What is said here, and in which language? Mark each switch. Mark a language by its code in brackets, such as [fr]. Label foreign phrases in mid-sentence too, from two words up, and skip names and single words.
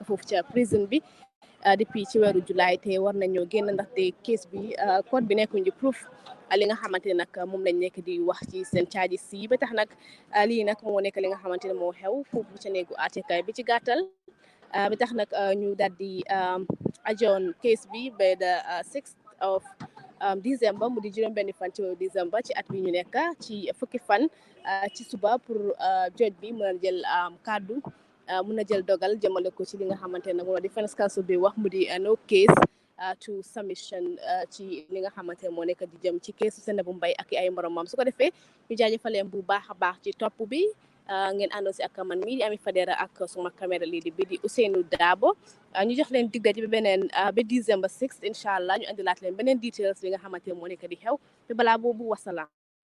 [wo] foofu ca prison bi depuis ci weeru July te war nañoo génn ndaxte case bi court bi nekkuñ di proof li nga xamante ne nag moom lañ nekk di wax ci seen charges yi ba tax nag lii nag moo nekk li nga xamante ne moo xew foofu ca néegu àttekaay bi ci gàttal bi tax nag ñu daal di ajoon case bi ba [en] the 6th of December [wo] mu di juróom-benni fan ci weeru December ci at bi ñu nekk ci fukki fan ci suba pour judge bi mën a jël kàddu mën a jël dogal jëmale ko ci li nga xamante ne moom la [en] defense counsel [wo] bi wax mu di [en] no case to submission [wo] ci li nga xamante ne moo nekk di jëm ci keesu Sainabou Mbaye ak ay moromam su ko defee ñu jaajëfaleen bu baax a baax ci topp bi ngeen àndoo si ak man mii di Ami Fadera ak suma caméra lii di bi di Ousseynou Dabo ñu jox leen dig daje ba beneen ba December 6 [ar] إن شاء الله [wo] ñu andilaat leen beneen details li nga xamante ne moo nekk di xew te balaa boobu wasalaam